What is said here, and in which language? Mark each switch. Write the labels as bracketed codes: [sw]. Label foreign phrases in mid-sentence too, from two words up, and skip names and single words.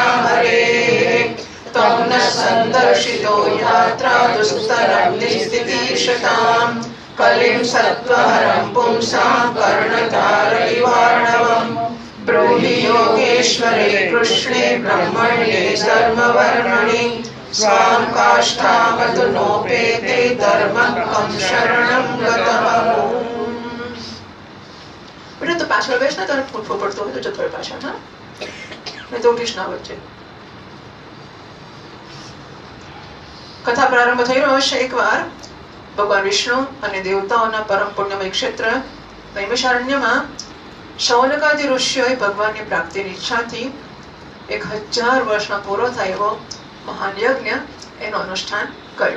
[sa] हरेः त्वं नः सन्दर्शितो यात्रा दुस्तरं निस्तितीर्षताम् कलिं सत्त्वहरं पुंसां कर्णधारैवार्णवम् ब्रूहि योगेश्वरे कृष्णे ब्रह्मण्ये सर्ववर्मणि स्वां काष्ठामतु नोपेते धर्मकं शरणं गतः. [gu] બેટા તો પાછળ બેસ ને તારે ફૂટવો પડતો હોય તો જતો રહે પાછળ, હા નહીં તો ઉઠીશ ના વચ્ચે. કથા પ્રારંભ થઈ રહ્યો છે એકવાર ભગવાન વિષ્ણુ અને દેવતાઓના પરમ પુણ્યમય ક્ષેત્ર નૈમિષારણ્યમાં શૌનકાદિ ઋષિઓએ ભગવાનની પ્રાપ્તિની ઈચ્છાથી 1000 વર્ષનો પૂરો થાય એવો મહાન યજ્ઞ એનું અનુષ્ઠાન કર્યો.